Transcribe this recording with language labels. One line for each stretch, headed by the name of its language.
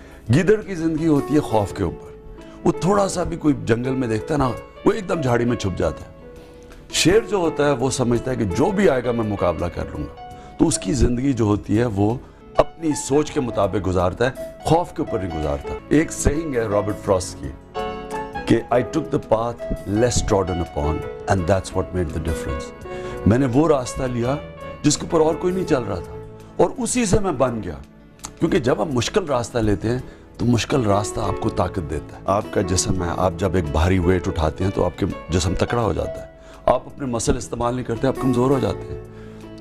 Hindi: गीदड़ की जिंदगी होती है खौफ के ऊपर, वो थोड़ा सा भी कोई जंगल में देखता है ना, वो एकदम झाड़ी में छुप जाता है। शेर जो होता है वो समझता है कि जो भी आएगा मैं मुकाबला कर लूंगा, तो उसकी जिंदगी जो होती है वो अपनी सोच के मुताबिक गुजारता है, खौफ के ऊपर नहीं गुजारता। एक सेइंग है रॉबर्ट फ्रॉस्ट की कि
English: I took the path less trodden upon and that's what made the difference।
Hindi: मैंने वो रास्ता लिया जिसके ऊपर और कोई नहीं चल रहा था और उसी से मैं बन गया। क्योंकि जब आप मुश्किल रास्ता लेते हैं तो मुश्किल रास्ता आपको ताकत देता है। आपका जिस्म है, आप जब एक भारी वेट उठाते हैं तो आपके जिस्म तकड़ा हो जाता है, आप अपने मसल इस्तेमाल नहीं करते, आप कमज़ोर हो जाते हैं।